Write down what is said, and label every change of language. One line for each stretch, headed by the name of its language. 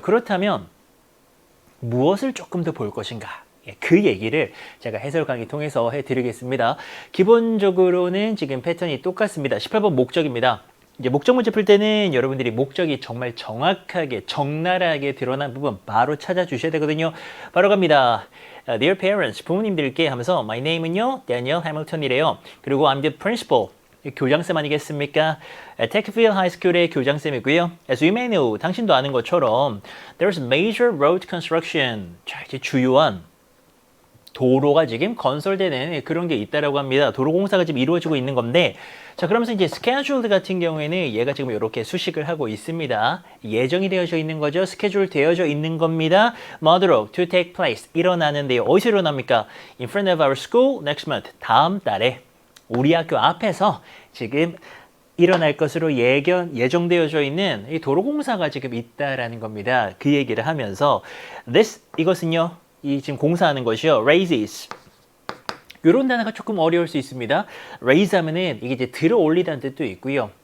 Korean: 그렇다면 무엇을 조금 더 볼 것인가? 그 얘기를 제가 해설 강의 통해서 해드리겠습니다. 기본적으로는 지금 패턴이 똑같습니다. 18번 목적입니다. 이제 목적 문제 풀 때는 여러분들이 목적이 정말 정확하게 적나라하게 드러난 부분 바로 찾아주셔야 되거든요. 바로 갑니다. Dear parents, 부모님들께 하면서 My name은요, Daniel Hamilton이래요.
English: 그리고 I'm the principal.
Korean: 교장쌤 아니겠습니까?
English: Techfield High School의
Korean: 교장쌤이고요.
English: As you may know,
Korean: 당신도 아는 것처럼
English: There's major road construction.
Korean: 자, 이제 주요한 도로가 지금 건설되는 그런 게 있다라고 합니다. 도로 공사가 지금 이루어지고 있는 건데, 자, 그러면서 이제 scheduled 같은 경우에는 얘가 지금 이렇게 수식을 하고 있습니다. 예정이 되어져 있는 거죠. 스케줄 되어져 있는 겁니다. 뭐하도록
English: to take place
Korean: 일어나는데요. 어디서 일어납니까?
English: In front of our school next month.
Korean: 다음 달에 우리 학교 앞에서 지금 일어날 것으로 예정되어져 있는 이 도로 공사가 지금 있다라는 겁니다. 그 얘기를 하면서 이것은요. 이 지금 공사하는 것이요.
English: raises.
Korean: 이런 단어가 조금 어려울 수 있습니다. raise 하면은 이게 이제 들어 올리다는 뜻도 있고요.